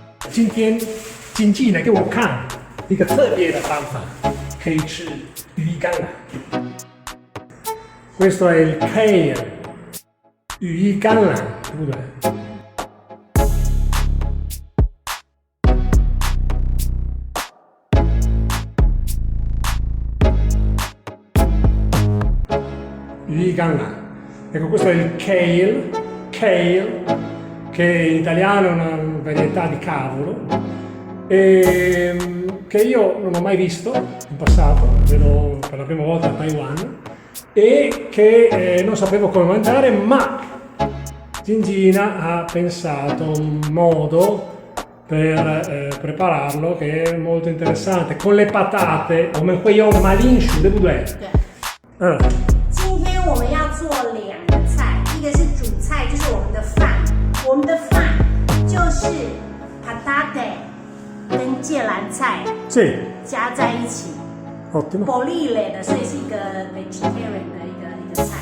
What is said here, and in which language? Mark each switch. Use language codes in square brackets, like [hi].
[zh] 今天经纪呢给我看一个特别的方法，可以吃羽衣甘蓝。 [it] Questo è il kale, [zh] 羽衣甘蓝，对不对？羽衣甘蓝. [it] Ecco, questo è il kale, che in italiano è una varietà di cavolo, che io non ho mai visto in passato, vedo per la prima volta a Taiwan, e che non sapevo come mangiare, ma Gingina ha pensato un modo per prepararlo che è molto interessante, con le patate, [zh] 我们会用马铃薯，对不对？对。今天我们要做2个菜，一个是主菜，就是我们的饭，我们的饭就是 patate 跟芥蓝菜加在一起。 [it] Ottimo. [zh] Bolille 的，所以是一个 vegetarian 的一个菜。